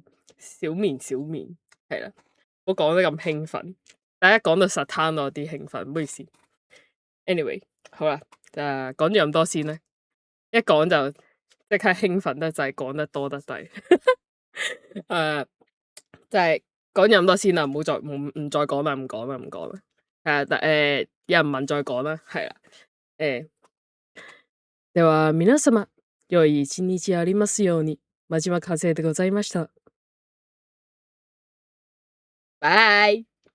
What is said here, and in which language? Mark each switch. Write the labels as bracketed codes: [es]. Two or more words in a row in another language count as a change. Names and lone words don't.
[yue] 小眠，係啦，我講得咁興奮，大家講到實攤我有啲興奮，唔好意思。Anyway， 好啦，講咗咁多先啦，一講就即刻興奮得滯，講得多得滯，就係講咗咁多先啦，唔再講啦，唔講啦，有人問再講啦，係啦， [ja] では皆様、良い一日ありますように。真島和世でございました。拜。